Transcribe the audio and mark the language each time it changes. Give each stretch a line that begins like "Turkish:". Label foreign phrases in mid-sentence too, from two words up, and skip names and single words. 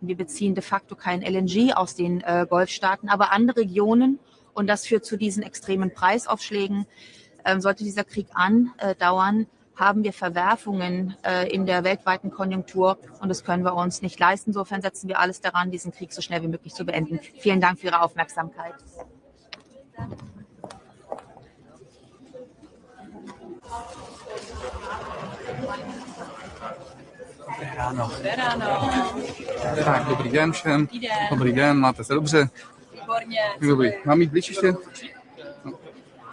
German: Wir beziehen
Latin: de facto
German: kein LNG aus den Golfstaaten, aber andere Regionen. Und das führt zu diesen extremen Preisaufschlägen. Sollte dieser Krieg andauern, haben wir Verwerfungen in der weltweiten Konjunktur und das können wir uns nicht leisten. Insofern setzen wir alles daran, diesen Krieg so schnell wie möglich zu beenden. Vielen Dank für Ihre Aufmerksamkeit.
Czech: Ráno. Tak, dobrý den všem. Dobrý den, máte se dobře? Výborně. Dobrý. Mám jít blíž ještě? No.